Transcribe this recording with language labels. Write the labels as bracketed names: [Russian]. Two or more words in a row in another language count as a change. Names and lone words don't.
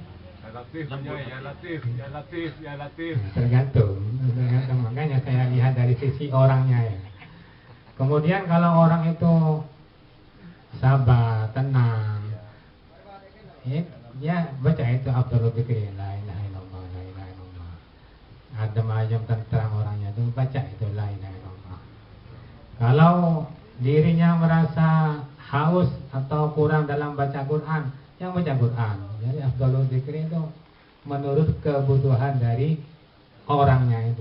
[Arabic] يا لطيف. [Indonesian] Tergantung. Makanya saya lihat dari sisi orangnya ya. Kemudian kalau orang itu sabar, tenang, ya baca itu [Arabic] أفضل الذكر, لا إله إلا الله، لا إله إلا الله. [Indonesian] Adem ayem tentram orangnya itu baca itu [Arabic] لا إله إلا الله. [Indonesian] Kalau dirinya merasa haus atau kurang dalam baca Quran, yang baca Quran. Jadi [Arabic] أفضل الذكر [Indonesian] itu menurut kebutuhan dari orangnya itu.